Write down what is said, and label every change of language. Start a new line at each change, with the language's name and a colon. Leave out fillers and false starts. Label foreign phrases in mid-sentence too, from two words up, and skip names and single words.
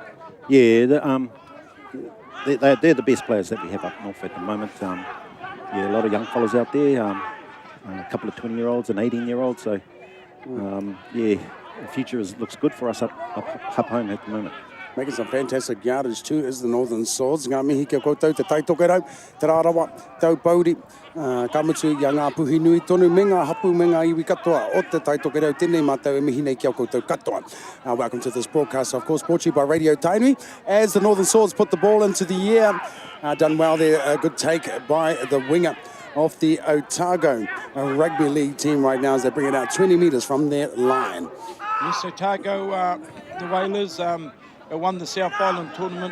English: Yeah, they're the best players that we have up north at the moment. A lot of young fellas out there, a couple of 20-year-olds and 18-year-olds. So, the future looks good for us up home at the moment. Making some fantastic yardage too is the Northern Swords.
Māori: Ngā mihi kia koutou te taitokerau, te rārawa, tau pauri, ka mutu i a ngā puhi nui tonu me ngā hapu me ngā iwi katoa o te taitokerau. Tēnei mātou e mihi nei kia koutou katoa.
English: Welcome to this broadcast, of course, brought to you by Radio Tainui. As the Northern Swords put the ball into the air, done well there, a good take by the winger of the Otago rugby league team right now as they bring it out 20 metres from their line. Yes, Otago, the Whalers, won the South Island tournament.